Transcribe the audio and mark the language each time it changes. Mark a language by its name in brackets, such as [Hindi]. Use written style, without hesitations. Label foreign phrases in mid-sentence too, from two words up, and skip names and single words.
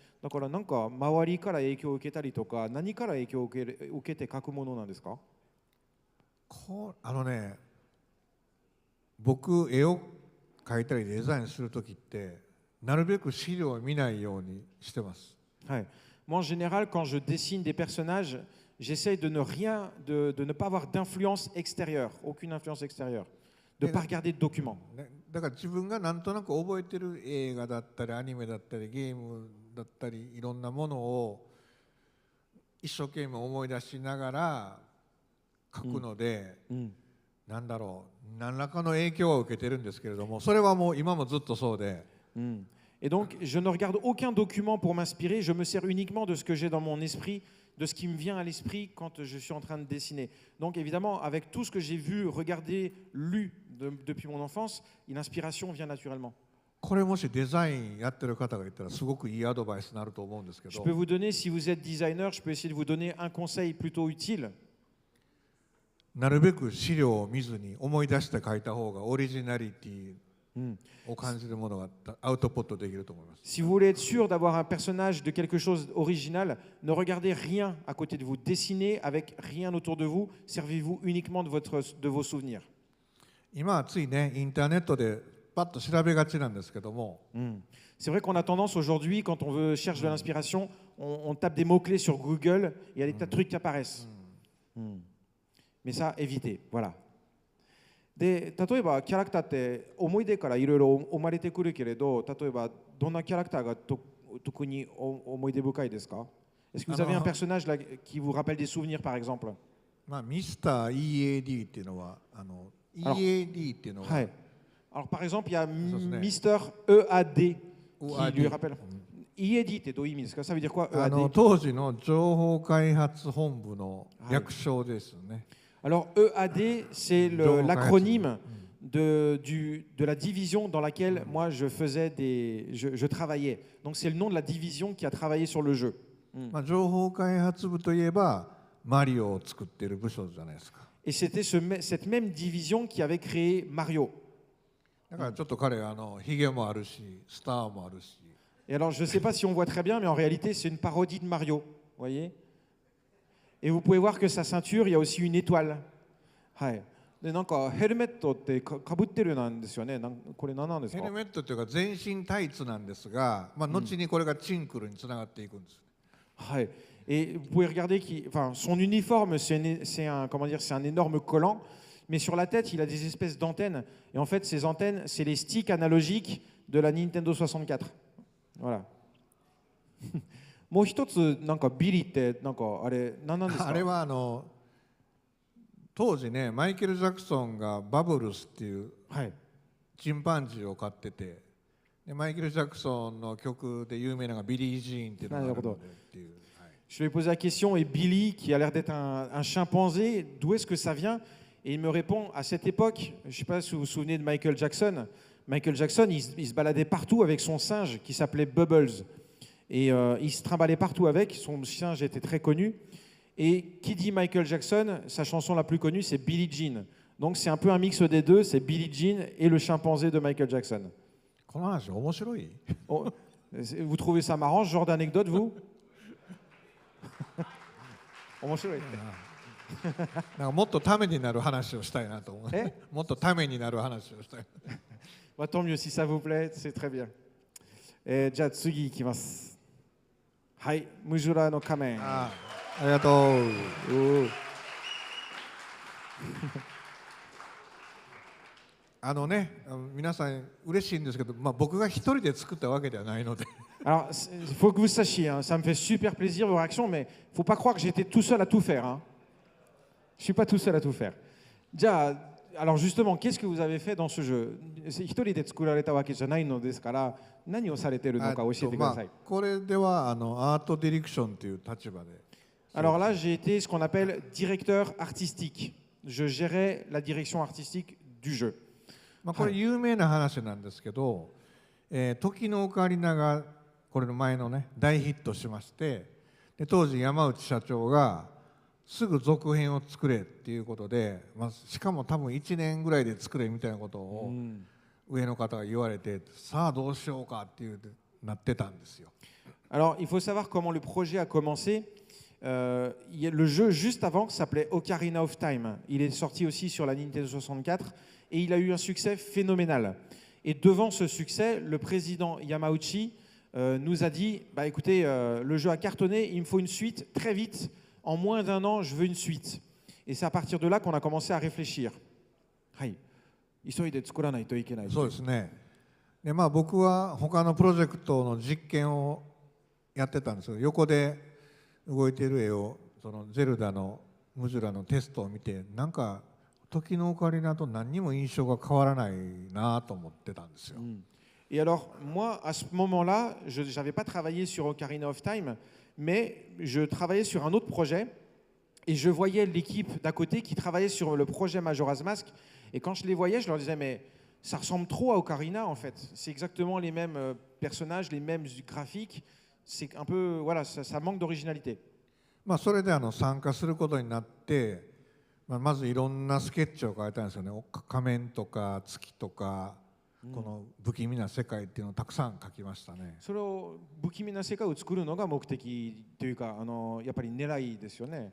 [Japanese] だからなんか周りから影響を受けたりとか、何から影響を受けて描くものなんですか？僕絵を描いたりデザインするときってなるべく資料を見ないようにしてます。 [French] はい。Moi en général quand je dessine des personnages, j'essaye de ne pas avoir d'influence extérieure, aucune influence extérieure, de ne pas regarder de documents. [Japanese] だから自分がなんとなく覚えてる映画だったりアニメだったりゲームだったりいろんなものを一生懸命思い出しながら描くので、なんだろう、何らかの影響を受けてるんですけれども、それはもう今もずっとそうで。 [French] Et donc, je ne regarde aucun document pour m'inspirer, je me sers uniquement de ce que j'ai dans mon esprit, de ce qui me vient à l'esprit quand je suis en train de dessiner. Donc évidemment, avec tout ce que j'ai vu, regardé, lu depuis mon enfance, l'inspiration vient naturellement. [Japanese] これもしデザインやってる方がいたらすごくいいアドバイスになると思うんですけど。 [French] Je peux vous donner, si vous êtes designer, je peux essayer de vous donner un conseil plutôt utile. [Japanese] なるべく資料を見ずに思い出して書いた方がオリジナリティを感じるものがアウトプットできると思います。 [French] Si vous voulez être sûr d'avoir un personnage de quelque chose d'original, ne regardez rien à côté de vous, dessinez avec rien autour de vous, servez-vous uniquement de vos souvenirs. [Japanese] 今はついねインターネットでパッと調べがちなんですけども。 [French] C'est vrai qu'on a tendance aujourd'hui, quand on veut chercher de l'inspiration, on tape des mots-clés sur Google, il y a des tas de trucs qui apparaissent. Mais ça, évitez, voilà. [Japanese] で、例えばキャラクターって思い出からいろいろ生まれてくるけれど、例えばどんなキャラクターが特に思い出深いですか？ [French] Est-ce que vous avez un personnage là qui vous rappelle des souvenirs, par exemple? [Japanese] まあ、ミスター EAD っていうのはEAD っていうのは、はい。 [French] Alors par exemple, il y a Mister EAD qui lui rappelle. [Japanese] EAD ってどういう意味ですか？ [French] Ça veut dire quoi? [Japanese] EAD? 当時の情報開発本部の略称ですね。 [French] Alors EAD, c'est l'acronyme de la division dans laquelle moi je travaillais. Donc c'est le nom de la division qui a travaillé sur le jeu. [Japanese] まあ情報開発部といえばマリオを作っている部署じゃないですか。 [French] Et c'était cette même division qui avait créé Mario. [Japanese] だからちょっと彼ヒゲもあるし、スターもあるし。 [French] Et alors je ne sais pas si on voit très bien, mais en réalité c'est une parodie de Mario, voyez. Et vous pouvez voir que sa ceinture, il y a aussi une étoile. [Japanese] はい。でなんかヘルメットってかぶってるなんですよね。これ何なんですか？ヘルメットというか全身タイツなんですが、まあ後にこれがチンクルにつながっていくんです。 [French] はい。Et vous pouvez regarder son uniforme, c'est un énorme collant, mais sur la tête, il a des espèces d'antennes. Et en fait, ces antennes, c'est les sticks analogiques de la Nintendo 64. Voilà. [Japanese] もう一つなんかビリってなんかあれ何なんですか？あれは当時ねマイケル・ジャクソンがバブルスっていうチンパンジーを飼ってて、でマイケル・ジャクソンの曲で有名なのがビリー・ジーンっていうのがあるのでっていう。 [French] Je lui ai posé la question, et Billy, qui a l'air d'être un chimpanzé, d'où est-ce que ça vient? Et il me répond, à cette époque, je ne sais pas si vous vous souvenez de Michael Jackson, il se baladait partout avec son singe qui s'appelait Bubbles. Et il se trimballait partout avec, son singe était très connu. Et qui dit Michael Jackson, sa chanson la plus connue, c'est Billie Jean. Donc c'est un peu un mix des deux, c'est Billie Jean et le chimpanzé de Michael Jackson. Vous trouvez ça marrant, ce genre d'anecdote, vous? [Japanese] 面白いって。なんかもっとためになる話をしたいなと思う。もっとためになる話をしたい。 [French] Tant mieux, si ça vous plaît, c'est très bien. [Japanese] じゃあ次いきます。はい、ムジュラの仮面。ありがとう。皆さん嬉しいんですけど、まあ僕が一人で作ったわけではないので。 [French] Alors, il faut que vous sachiez, hein, ça me fait super plaisir vos réactions, mais il ne faut pas croire que j'étais tout seul à tout faire. Hein. Je ne suis pas tout seul à tout faire. Alors justement, qu'est-ce que vous avez fait dans ce jeu? Alors là, j'ai été ce qu'on appelle directeur artistique. Je gérais la direction artistique du jeu. [Japanese] これ有名な話なんですけど、時のオカリナがこれの前のね大ヒットしまして、で当時山内社長がすぐ続編を作れっていうことで、しかも多分1年ぐらいで作れみたいなことを上の方が言われて、さあどうしようかっていうなってたんですよ。 [French] Alors il faut savoir comment le projet a commencé. Le jeu juste avant s'appelait Ocarina of Time. Il est sorti aussi sur la Nintendo 64 et il a eu un succès phénoménal. Et devant ce succès, le président Yamauchi nous a dit bah, écoutez, le jeu a cartonné, il me faut une suite très vite. En moins d'un an, je veux une suite. Et c'est à partir de là qu'on a commencé à réfléchir. [Japanese] 急いで作らないといけない。そうですね。で僕は他のプロジェクトの実験をやってたんですけど、横で動いている絵をそのゼルダのムジュラのテストを見て、なんか時のオカリナと何にも印象が変わらないなと思ってたんですよ。 [French] Et alors, moi, à ce moment-là, je n'avais pas travaillé sur Ocarina of Time, mais je travaillais sur un autre projet et je voyais l'équipe d'à côté qui travaillait sur le projet Majora's Mask. Et quand je les voyais, je leur disais, mais ça ressemble trop à Ocarina en fait. C'est exactement les mêmes personnages, les mêmes graphiques. C'est un peu, voilà, ça manque d'originalité. [Japanese] それで参加することになって、まずいろんなスケッチを描いたんですよね。仮面とか月とか。この不気味な世界っていうのをたくさん描きましたね。それを不気味な世界を作るのが目的というか、やっぱり狙いですよね。